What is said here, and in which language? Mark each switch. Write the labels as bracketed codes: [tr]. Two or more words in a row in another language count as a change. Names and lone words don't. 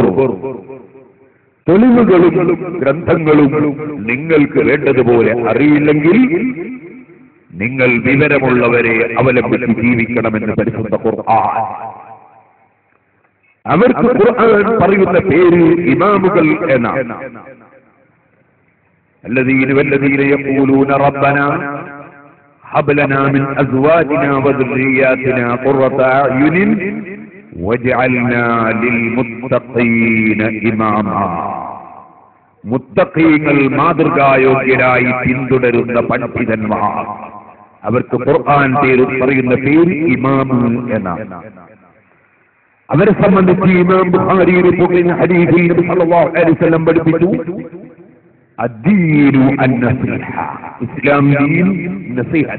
[ml] തെളിവുകളും ഗ്രന്ഥങ്ങളും നിങ്ങൾക്ക് വേണ്ടതുപോലെ അറിയില്ലെങ്കിൽ നിങ്ങൾ വിവരമുള്ളവരെ അവലംബിച്ച് ജീവിക്കണമെന്ന് പരിശുദ്ധ ഖുർആൻ. അവർക്ക് ഖുർആൻ പറയുന്ന പേര് ഇമാമുകൾ എന്നാണ്. [ar] الذين والذين يقولون ربنا هب لنا من ازواجنا وذرياتنا قرة اعين واجعلنا للمتقين اماما. [ml] മുത്തഖീങ്ങൾ മാതൃകായോഗ്യരായി പിന്തുടരുന്ന പണ്ഡിതന്മാർ, അവർക്ക് ഖുർആൻ പറയുന്ന പേര് ഇമാം എന്നാണ്. അവരെ സംബന്ധിച്ച് ഇമാം ബുഖാരിയിൽ പറയുന്ന ഹദീസിൽ നബി [ar] صلى الله عليه وسلم [ml] പഠിപ്പിച്ചു, [ar] الدين النصيحة, [ml] ഇസ്ലാം ദീൻ നസീഹത്ത്.